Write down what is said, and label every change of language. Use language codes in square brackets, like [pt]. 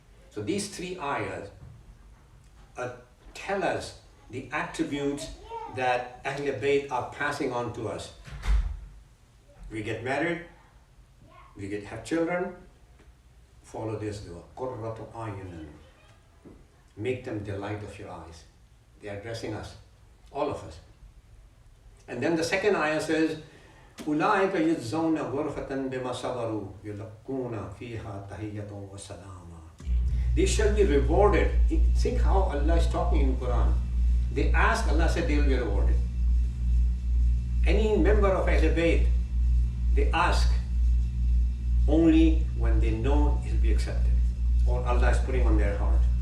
[en] So these three ayahs tell us the attributes that Ahlul Bayt are passing on to us. We get married, we have children, follow this dua. Qurratu a'yunan. Make them delight of your eyes. They are addressing us, all of us. And then the second ayah says, [ar] أُولَٰئِكَ يُجْزَوْنَ غُرْفَةً بِمَا صَبَرُوا يُلَقُّونَ فِيهَا تَحِيَّةً وَسَلَامًا. [en] They shall be rewarded. Think how Allah is talking in Quran. They ask, Allah said they will be rewarded. Any member of Ahlul Bayt, they ask only when they know it will be accepted, or Allah is putting on their heart.